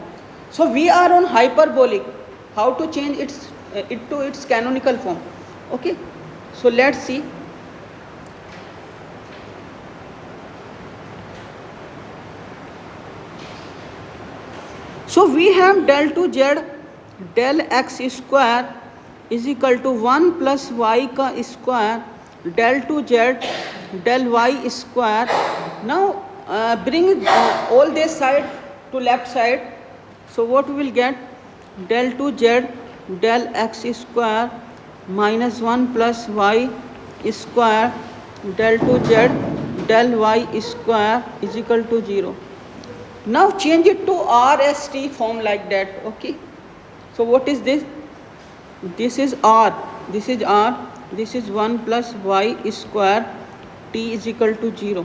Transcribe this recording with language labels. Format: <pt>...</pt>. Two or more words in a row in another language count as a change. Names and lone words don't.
<en>So we are on hyperbolic, how to change it to its canonical form. Okay, so let's see. So we have del to z del x square is equal to 1 plus y का square del to z del y square. Now bring all this side to left side. So what we will get? Del to z del x square minus 1 plus y square del to z del y square is equal to 0. Now change it to RST form like that. Okay, so what is this? This is R, this is R, this is 1 plus y square t is equal to 0.</en>